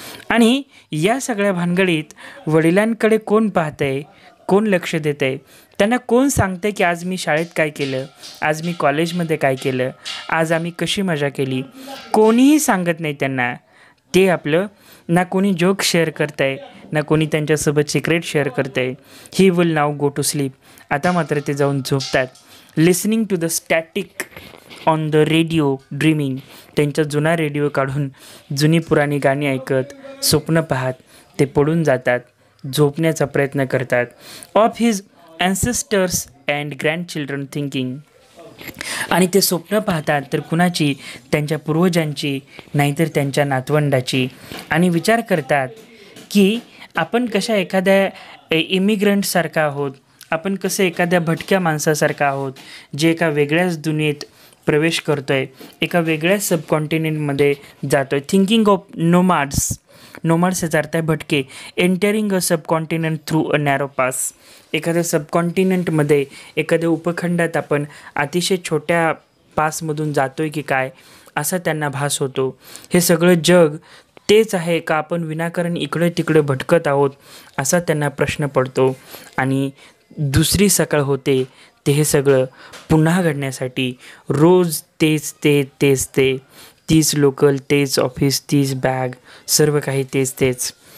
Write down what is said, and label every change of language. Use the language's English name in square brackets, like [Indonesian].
[Marathi] आणि या सगळ्या भानगडीत वडिलांकडे कोण पाहतं आहे, कोण लक्ष देतं आहे, त्यांना कोण सांगतं आहे की आज मी शाळेत काय केलं, आज मी कॉलेजमध्ये काय केलं, आज आम्ही कशी मजा केली, कोणीही सांगत नाही त्यांना. ते आपलं ना कोणी जोक शेअर करत आहे, ना कोणी त्यांच्यासोबत सिक्रेट शेअर करत आहे. [English] He will now go to sleep. [Marathi] आता मात्र ते जाऊन झोपतात. [English] Listening to the static on the radio, dreaming. [Marathi] त्यांचा जुना रेडिओ काढून जुनी पुराणी गाणी ऐकत, स्वप्न पाहत ते पडून जातात, झोपण्याचा प्रयत्न करतात. [English] Of his ancestors and grandchildren thinking. [Marathi] आणि ते स्वप्न पाहतात तर कुणाची, त्यांच्या पूर्वजांची, नाहीतर त्यांच्या नातवंडाची. आणि विचार करतात की आपण कशा एखाद्या इमिग्रंटसारखा आहोत, आपण कसं एखाद्या भटक्या माणसासारखा आहोत जे एका वेगळ्याच दुनियेत प्रवेश करतो आहे, एका वेगळ्याच सबकॉन्टिनेंटमध्ये जातो आहे. [English] Thinking of nomads. [Marathi] नोमॅड्स याचा अर्थ आहे भटके. [English] Entering a subcontinent through a narrow pass. [Marathi] एखाद्या सबकॉन्टिनेंटमध्ये, एखाद्या उपखंडात आपण अतिशय छोट्या पासमधून जातो आहे की काय असा त्यांना भास होतो. हे सगळं जग तेच आहे का आपण विनाकारण इकडे तिकडे भटकत आहोत असा त्यांना प्रश्न पडतो. आणि दुसरी सकाळ होते ते हे सगळं पुन्हा घडण्यासाठी रोज तेच ते, तीच लोकल, तेच ऑफिस, तीच बॅग, सर्व काही तेच.